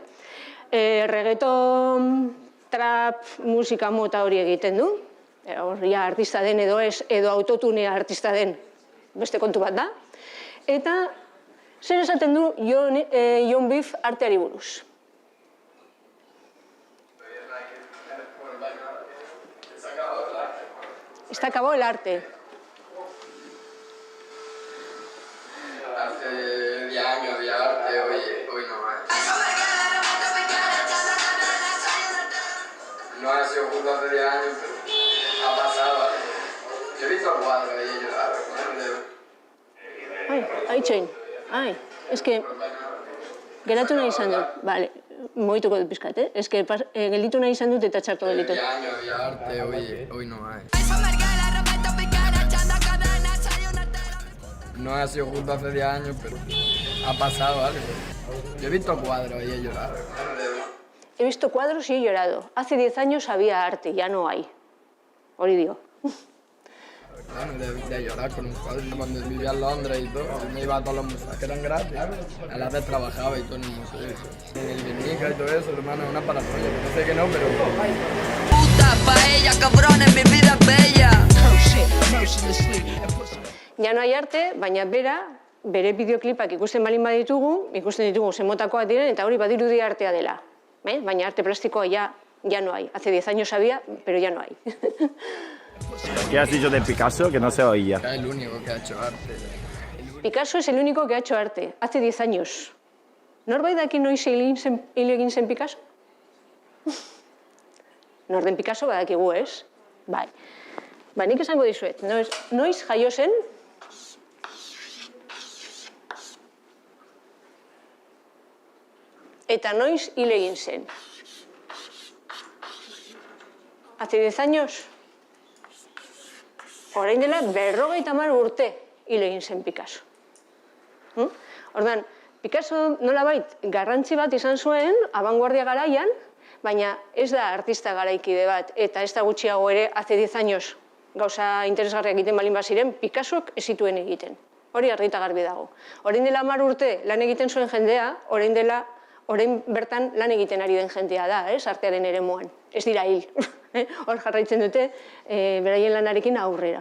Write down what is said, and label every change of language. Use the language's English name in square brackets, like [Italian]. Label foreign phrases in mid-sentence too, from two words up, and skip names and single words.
[Basque] Reggaeton, trap, musika mota hori egiten du. Horria artista den edo ez, edo autotunea artista den beste kontu bat da. Eta zer esaten du Jon Beef arteari buruz? [Spanish] Está acabado el arte. Hace 10 años de arte, hoy no más. No ha sido justo hace 10 años, pero ha pasado. Yo he visto cuadros ahí llorar. [Basque] Aitxoin, eske, geratu nahi izan dut, bale, mogituko dut pizkat, eske, gelditu nahi izan dut eta txarto gelditu. [Spanish] 10 años de arte, hoy no más. No ha sido justo hace 10 años, pero ha pasado algo. Yo he visto cuadros y he llorado. He visto cuadros y he llorado. Hace 10 años había arte, ya no hay. [Basque] Hori dio. [Spanish] Bueno, de llorar con un cuadro. Cuando vivía en Londres y todo, yo me iba a todos los museos que eran gratis. A la vez trabajaba y todo en el museo. En el Guernica y todo eso, hermano, es una paranoia. Parece que no, pero... Puta paella, cabrones, mi vida es bella. Ya no hay arte, [Basque] baina bere bideoklipak ikusten balin baditugu, ikusten ditugu zemotakoak diren, eta hori badirudi artea dela. Baina arte plastikoa [Spanish] ya no hay. Hace 10 años había, pero ya no hay. ¿Qué has dicho de Picasso? Que no se oía. Es el único que ha hecho arte. Picasso es el único que ha hecho arte, hace 10 años. [Basque] Norbait daki noiz hil egin zen Picasso? Norden Picasso badakigu, ez? Bai. Nik esango dizuet, noiz jaio zen? Eta noiz hil egin zen? [Spanish] Hace 10 años? [Basque] Orain dela 50 urte hil egin zen Picasso. Ordan, Picasso nolabait garrantzi bat izan zuen abanguardia garaian, baina ez da artista garaikide bat, eta ez da gutxiago ere, [Spanish] hace 10 años [Basque] gauza interesgarriak egiten balin baziren, Picassok ez zituen egiten. Hori argita garbi dago. Orain dela 10 urte lan egiten zuen jendea, orain bertan lan egiten ari den jendea da, artearen eremuan. Ez dira hil. Hor jarraitzen dute beraien lanarekin aurrera.